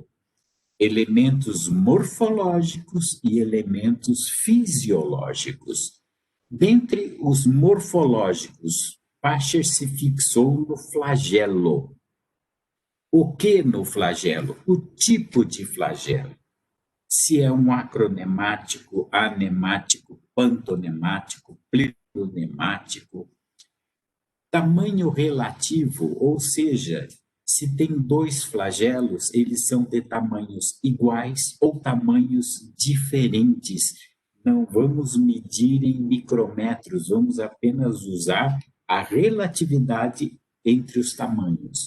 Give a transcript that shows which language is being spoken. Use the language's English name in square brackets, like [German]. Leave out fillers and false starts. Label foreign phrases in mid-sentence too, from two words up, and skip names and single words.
[Portuguese] Elementos morfológicos e elementos fisiológicos. Dentre os morfológicos, Pascher se fixou no flagelo. O que no flagelo? O tipo de flagelo. Se é um acronemático, anemático, pantonemático, plionemático. Tamanho relativo, ou seja, se tem 2 flagelos, eles são de tamanhos iguais ou tamanhos diferentes. Não vamos medir em micrômetros, vamos apenas usar a relatividade entre os tamanhos.